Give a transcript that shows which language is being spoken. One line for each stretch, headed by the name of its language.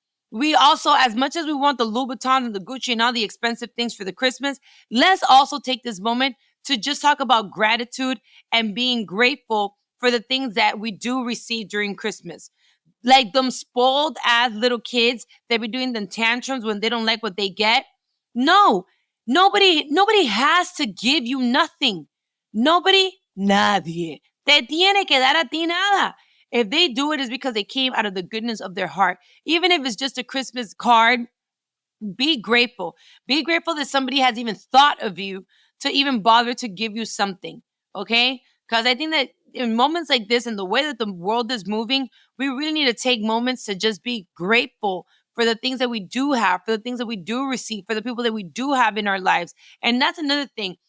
English: We also, as much as we want the Louboutins and the Gucci and all the expensive things for the Christmas, let's also take this moment to just talk about gratitude and being grateful for the things that we do receive during Christmas. Like them spoiled ass little kids that be doing them tantrums when they don't like what they get. No, nobody has to give you nothing.
Spanish: Nadie. Te tiene que dar a ti nada.
English: If they do it, it's because they came out of the goodness of their heart. Even if it's just a Christmas card, Be grateful. Be grateful that somebody has even thought of you to even bother to give you something. Okay? Because I think that in moments like this and the way that the world is moving, we really need to take moments to just be grateful for the things that we do have, for the things that we do receive, for the people that we do have in our lives. And that's another thing.